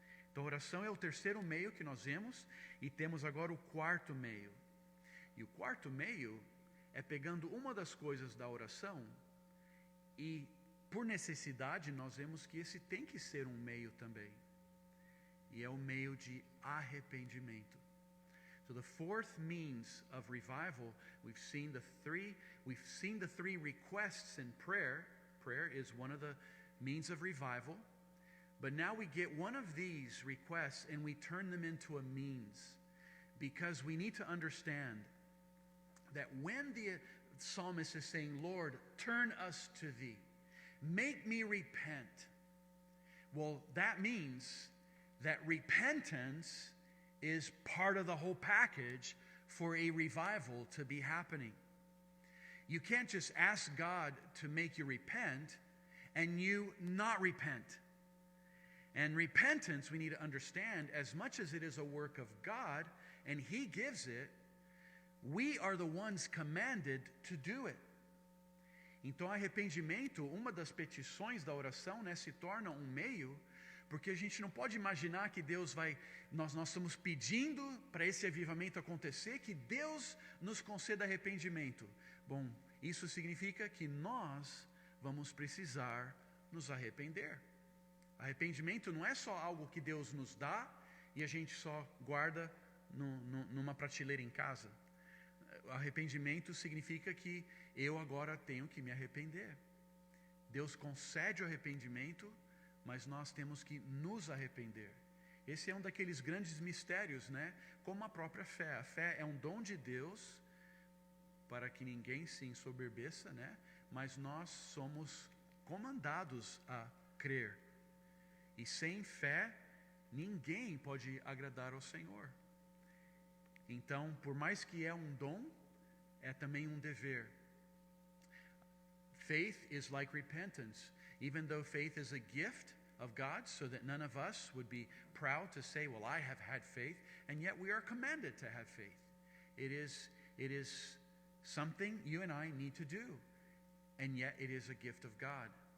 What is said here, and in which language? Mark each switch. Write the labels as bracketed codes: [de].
[pt] Então a oração é o terceiro meio que nós vemos, e temos agora o quarto meio. E o quarto meio é pegando uma das coisas da oração, e por necessidade nós vemos que esse tem que ser um meio também. E é o meio de arrependimento. [en] So the fourth means of revival, we've seen the three requests in prayer. Prayer is one of the means of revival. But now we get one of these requests and we turn them into a means, because we need to understand that when the psalmist is saying, Lord, turn us to thee, make me repent, well, that means that repentance is part of the whole package for a revival to be happening. You can't just ask God to make you repent and you not repent. And repentance, we need to understand, as much as it is a work of God and He gives it, we are the ones commanded to do it. [pt] Então, arrependimento, uma das petições da oração, né, se torna um meio, Porque a gente não pode imaginar que Deus vai... Nós estamos pedindo para esse avivamento acontecer, que Deus nos conceda arrependimento. Bom, isso significa que nós vamos precisar nos arrepender. Arrependimento não é só algo que Deus nos dá e a gente só guarda numa prateleira em casa. Arrependimento significa que eu agora tenho que me arrepender. Deus concede o arrependimento, mas nós temos que nos arrepender. Esse é um daqueles grandes mistérios, né? Como a própria fé. A fé é um dom de Deus para que ninguém se ensoberbeça, né? Mas nós somos comandados a crer. E sem fé, ninguém pode agradar ao Senhor. Então, por mais que é um dom, é também um dever. [en] Faith is like repentance. Even though faith is a gift of God, so that none of us would be proud to say, well, I have had faith, and yet we are commanded to have faith. It is something you and I need to do, and yet it is a gift of God.